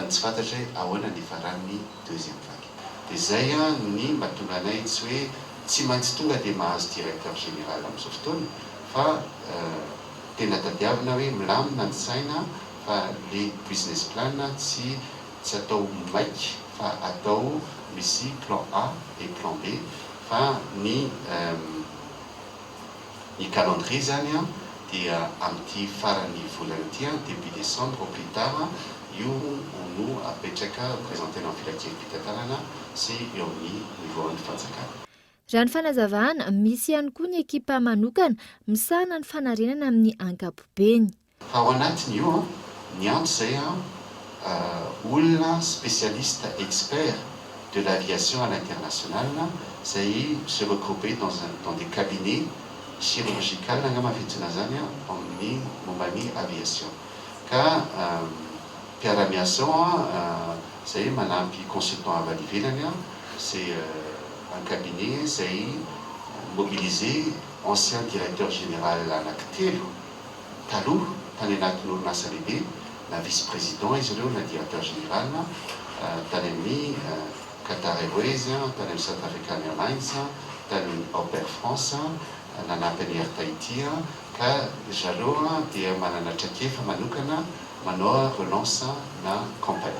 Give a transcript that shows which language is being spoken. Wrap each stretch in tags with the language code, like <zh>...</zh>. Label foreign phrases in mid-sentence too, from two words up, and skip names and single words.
<mg>tsy fantatra hoe ahoana ny faran'ny</mg> <fr>deuxième vague</fr> <mg>dia zay no ny mahatonga anay tsy hoe tsy maintsy tonga dia mahazo</mg> <fr>directeur général</fr> <mg>amin'izao fotoana fa tena tadiavina hoe milamina ny saina fa</mg> <fr>le business plan</fr> <mg>tsy atao maiky fa atao misy</mg> <fr>plan A et plan B</fr> <mg>fa ny calendrier zany dia amin'ity farany volana ity</mg> <fr>début décembre au plus tard</fr> <mg>io no apetraka présentenao filakiam-pitatarana sy eo amin'ny niveau ny fanjakana. Raha ny fanazavana misy ihany koa ny ekipa manokana misahana ny fanarenana amin'ny ankapobeny. Fa ao anatiny io ny antso zay olona</mg> <fr>spécialiste expert de l'aviation à l'international</fr> <mg>zay</mg> <fr>se regrouper dans des cabinets</fr> <mg>chirurgicaux angamba fitsina zany amin'ny momban'ny aviation ka mpiara-miasa zay manampy consultant avy ivelany c'est</mg> <fr>un cabinet</fr> <mg>zay mobilisé</mg> <fr>ancien directeur général</fr> <mg>anankitelo taloha tany anatin'ny orinasa lehibe na vice-président izy ireo na</mg> <fr>directeur général</fr> <mg>tany amin'ny Qatar Airways tany amin'ny South African Airlines tany amin'ny Air France nanampy ny Air Tahiti ka zareo dia manana traikefa manokana manao relance na compagnie.</mg>